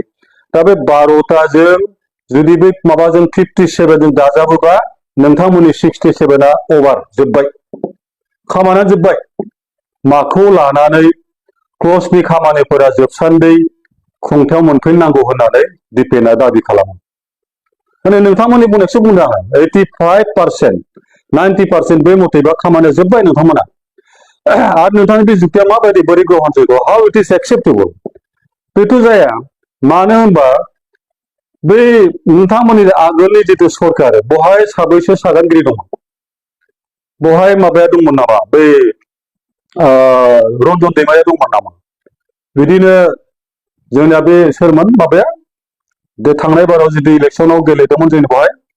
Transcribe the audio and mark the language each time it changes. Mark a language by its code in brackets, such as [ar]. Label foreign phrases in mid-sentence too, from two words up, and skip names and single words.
[brx] दा बे 12ताजों जुदि बे माबाजों 57 जों दाजाबोबा नोंथांमोननि 67आ अभार जोब्बाय खामानिया जोब्बाय माखौ लानानै क्लजनि खामानिफोरा जोबसान्दि खुंथायाव मोनफैनांगौ होननानै दिपेना दाबि खालामो माने नोंथांमोननि बुंनायखौसो बुंदों आं 85% 90% बे मथेबा खामानिया जोब्बाय नोंथांमोना आरो नोंथांनि बे जुक्तिया माबायदि बोरै ग्रहण जैग [en] how it is acceptable [brx] बेथ' जाया मानो होनबा बै नोंथांमोननि आगोलनि जितु सरकार बहाय साबैसे सागानगिरि दङ बहाय माबाया दंमोन नामा बै रन्जन दैमारिया दंमोन नामा बिदिनो जोंनिया बे सोरमोन माबाया बे थांनाय बाराव जितु इलेक्सनाव गेलेदोंमोन जोंनि बहाय